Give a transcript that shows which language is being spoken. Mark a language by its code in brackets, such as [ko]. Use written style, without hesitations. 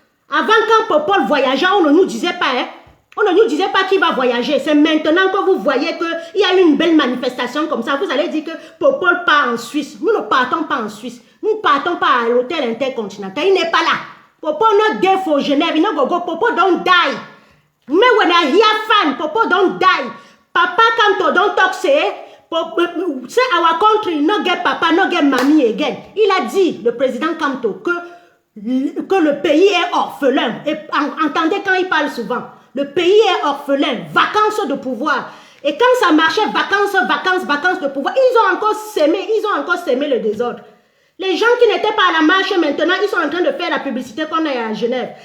[fr] Avant quand Popol voyageait, on ne nous disait pas, hein? On ne nous disait pas qu'il va voyager. C'est maintenant que vous voyez qu'il y a une belle manifestation comme ça. Vous allez dire que Popol part en Suisse. Nous ne partons pas en Suisse. Nous ne partons pas à l'hôtel intercontinental. Il n'est pas là. [wes] Popol not there for Genève. Popol don't die. Mais when I hear fan, Popol don't die. Papa Kanto don't talk say our country no get papa, no get mommy again. [fr] Il a dit, le président Kanto, que le pays est orphelin. Et entendez quand il parle souvent. Le pays est orphelin, vacances de pouvoir. Et quand ça marchait, vacances de pouvoir, ils ont encore sémé le désordre. Les gens qui n'étaient pas à la marche maintenant, ils sont en train de faire la publicité qu'on est à Genève.